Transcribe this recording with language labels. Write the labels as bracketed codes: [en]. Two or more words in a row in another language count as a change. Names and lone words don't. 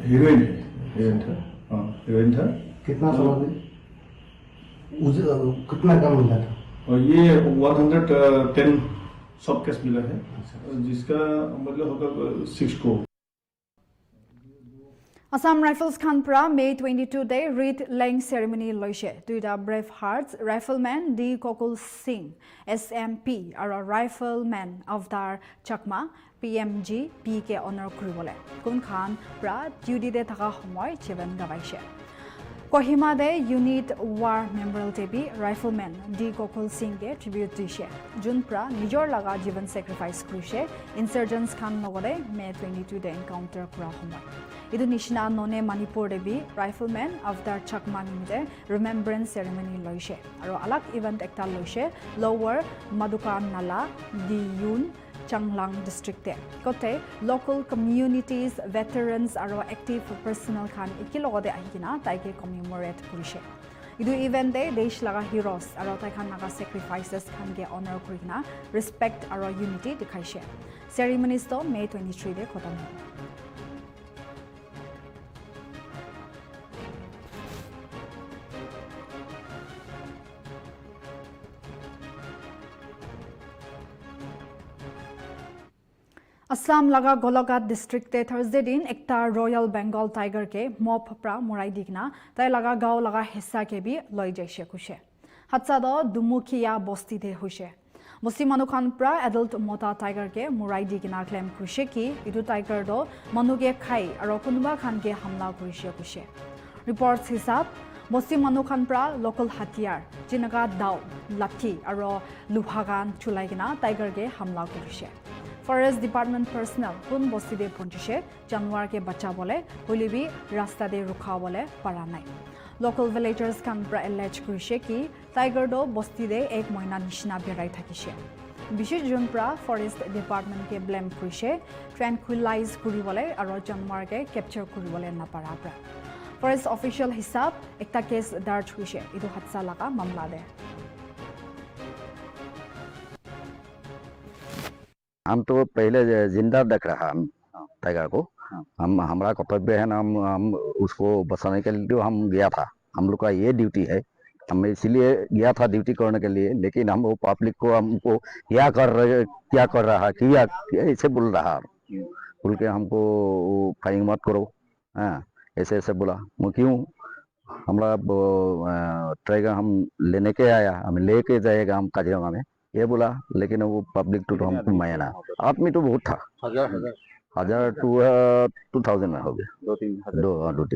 [hi] हीरोइन था हाँ हीरोइन था कितना सामान कितना कम मिला था और ये 110 [en] soft case [hi] मिला है जिसका मतलब होगा 6 crore [nag] Assam Rifles Khan pra May 22 day [en] read laying ceremony [nag] loise. Duida Brave Hearts Rifleman D Kokul Singh SMP aro Rifleman Avdar Chakma PMG PK honor kuribole. Kun Khan pra duty de thaka homoy cheven gabaishe. Kohima de Unit War Memorial Tebi Rifleman D Kokul Singh ke tribute dishe. Jun pra nijor laga jivan sacrifice kurishe. Insurgents Khan nogode May 22 de encounter kura homoy. Idu nishna none Manipur debi Rifleman Avdar Chakma nimide [en] remembrance ceremony [nag] loise. Aro alak event ekta loise Lower Maduka Nala Diyun Changlang district te. Kote [en] local communities, veterans [nag] aro [en] active personnel [nag] khan ikilogode ahikina taike commemorate kurishe. Idu event de desh laga heroes aro tai khan laga sacrifices khan ge honor kurina respect aro unity dikhaishe. Ceremonies to May 23 de khotam hobo. Assam laga Golagat district te Thursday din ekta Royal Bengal Tiger ke mop pra morai digna tai laga gao laga hissa ke bi loi jaise kushe. Hatsa do Dumukia bosti de hoise. Bosti manu khan pra adult mota tiger ke morai digna claim kushe ki idu tiger do manu ke khai aro kunuba khan ke hamla kurise kushe. Reports hisab Bosti manu khan pra local hatiyar jinaga dao lathi aro luhagan chulaigina tiger ke hamla kurise. Forest Department personnel kun bosti de ponjishe Januar ke bacha bole holibi rasta de rukha bole para nai. [en] Local villagers [nag] kan pra allege kurishe ki tiger do bosti de ek moina nishna berai thakishe. Bishish jun pra Forest Department ke blame kurishe tranquilize kuri bole aro Januar ke capture kuri bole na para pra. [en] Forest official [nag] hisab ekta case darj huise idu hatsa laga mamla de. [hi] हम तो पहले जिंदा देख रहा हम टाइगर को हम हमारा कर्तव्य है ना हम उसको बचाने के लिए हम गया था हम लोग का ये ड्यूटी है हम इसीलिए गया था ड्यूटी करने के लिए लेकिन हम वो पब्लिक को हमको क्या कर रहा किया ऐसे बोल रहा बोल के हमको फायरिंग मत करो हाँ ऐसे ऐसे बोला मैं क्यों हमारा टाइगर हम लेने के आया हम लेके जाएगा हम काजीरंगा में ये बोला लेकिन वो पब्लिक तो हमको माया ना आदमी तो बहुत था हजार 2000 में हो गया दो तीन